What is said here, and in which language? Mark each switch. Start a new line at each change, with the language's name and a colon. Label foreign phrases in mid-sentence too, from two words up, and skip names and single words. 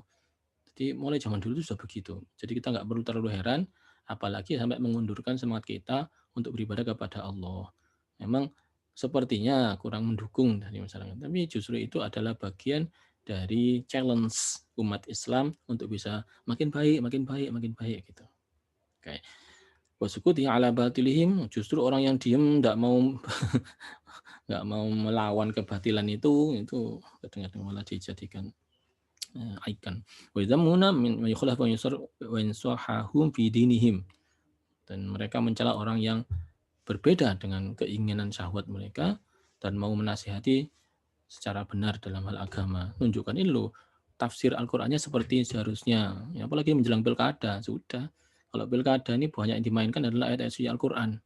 Indonesian: Jadi mulai zaman dulu itu sudah begitu. Jadi kita nggak perlu terlalu heran, apalagi sampai mengundurkan semangat kita untuk beribadah kepada Allah. Memang sepertinya kurang mendukung dari masyarakat, tapi justru itu adalah bagian dari challenge umat Islam untuk bisa makin baik, makin baik, makin baik gitu. Oke.
Arabic: وسكوت على باطلهم,
Indonesian: justru orang yang diem nggak mau nggak mau melawan kebatilan itu kadang-kadang malah dijadikan ikon.
Arabic: ويذمون من يخالف وينصحهم في دينهم.
Indonesian: Dan mereka mencela orang yang berbeda dengan keinginan syahwat mereka dan mau menasihati secara benar dalam hal agama. Tunjukkan ini loh, tafsir Al-Qur'annya seperti seharusnya. Ya, apalagi menjelang pilkada, sudah. Kalau pilkada ini banyak yang dimainkan adalah ayat-ayat suci Al-Qur'an.